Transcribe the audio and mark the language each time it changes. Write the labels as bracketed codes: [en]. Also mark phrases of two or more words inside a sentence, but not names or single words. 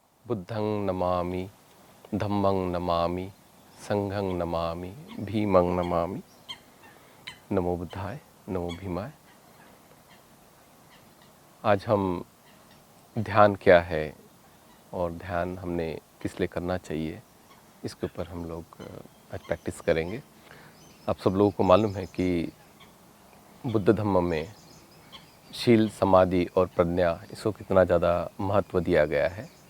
[pi] बुद्धं नमामि, धम्मं नमामि, संघं नमामि, भीमं नमामि। नमो बुद्धाय, नमो भीमाय। [hi] आज हम ध्यान क्या है और ध्यान हमने किस लिए करना चाहिए, इसके ऊपर हम लोग आज प्रैक्टिस करेंगे। आप सब लोगों को मालूम है कि बुद्ध धम्म में शील, समाधि और प्रज्ञा, इसको कितना ज़्यादा महत्व दिया गया है।